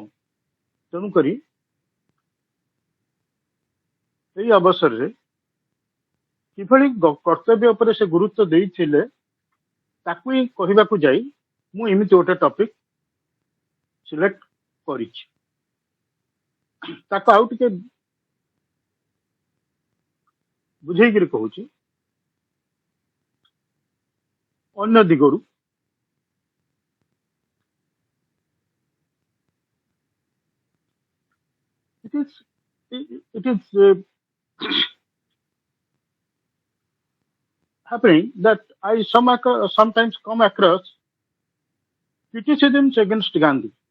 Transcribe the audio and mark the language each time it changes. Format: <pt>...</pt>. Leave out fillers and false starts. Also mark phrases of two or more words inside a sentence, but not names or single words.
<or>ତେଣୁକରି ଏହି ଅବସରରେ କିଭଳି କର୍ତ୍ତବ୍ୟ ଉପରେ ସେ ଗୁରୁତ୍ୱ ଦେଇଥିଲେ, ତାକୁ ହିଁ କହିବାକୁ ଯାଇ ମୁଁ ଏମିତି ଗୋଟେ</or> <en>topic select</en> <or>କରିଛି। ତାକୁ ଆଉ ଟିକେ ବୁଝେଇକିରି କହୁଛି। ଅନ୍ୟ ଦିଗରୁ</or> <en>it is happening that I sometimes come across criticisms against Gandhi.</en>